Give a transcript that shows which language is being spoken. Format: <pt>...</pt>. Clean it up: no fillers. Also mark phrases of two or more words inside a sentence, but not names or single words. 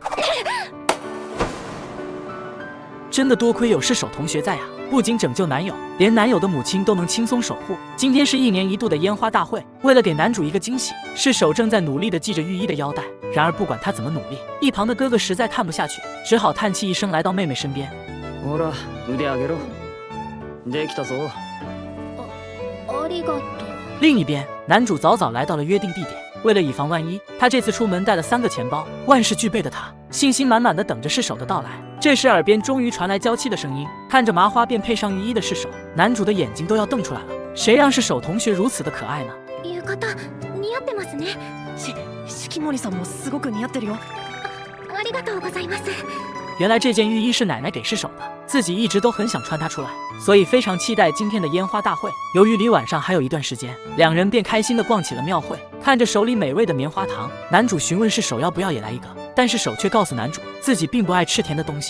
<zh>真的多亏有世手同学在呀，不仅拯救男友，连男友的母亲都能轻松守护。今天是1年1度的烟花大会，为了给男主一个惊喜，世手正在努力地系着御医的腰带。然而不管他怎么努力，一旁的哥哥实在看不下去，只好叹气一声来到妹妹身边。</zh> <ja>ほら、腕上げろ。できたぞ。ありがとう。</ja> <zh>另一边， 男主早早来到了约定地点。为了以防万一，他这次出门带了3个钱包，万事俱备的他信心满满的等着释手的到来。这时耳边终于传来娇妻的声音，看着麻花辫配上浴衣的释手，男主的眼睛都要瞪出来了。谁让释手同学如此的可爱呢？</zh> <ja>浴衣似合ってますね。四季森さんもすごく似合ってるよ。ありがとうございます。</ja> <zh>原来这件浴衣是奶奶给释手的，自己一直都很想穿它出来，所以非常期待今天的烟花大会。由于离晚上还有一段时间，两人便开心地逛起了庙会。看着手里美味的棉花糖，男主询问释手要不要也来一个，但是手却告诉男主自己并不爱吃甜的东西。</zh>